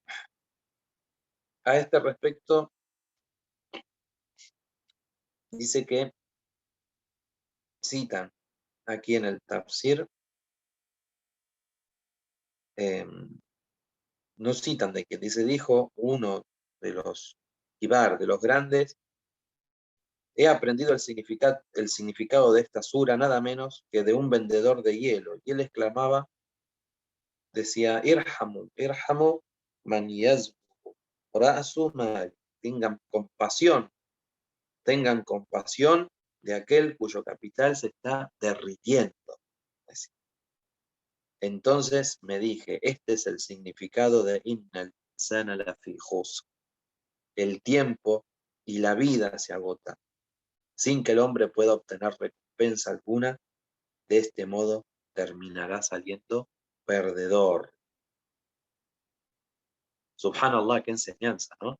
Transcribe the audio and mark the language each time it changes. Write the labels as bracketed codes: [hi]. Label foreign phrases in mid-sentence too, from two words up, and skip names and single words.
[es] A este respecto, dice que citan aquí en el Tafsir, no citan de que dice, dijo uno de los Kibar, de los grandes, he aprendido el significado de esta sura nada menos que de un vendedor de hielo. Y él exclamaba, decía, [ar] ارحموا، ارحموا من يذوب رأس مال. [es] Tengan compasión de aquel cuyo capital se está derritiendo. Entonces me dije, este es el significado de [ar] إن الإنسان لفي خسر. [es] El tiempo y la vida se agotan, sin que el hombre pueda obtener recompensa alguna. De este modo terminará saliendo perdedor. Subhanallah, qué enseñanza, ¿no?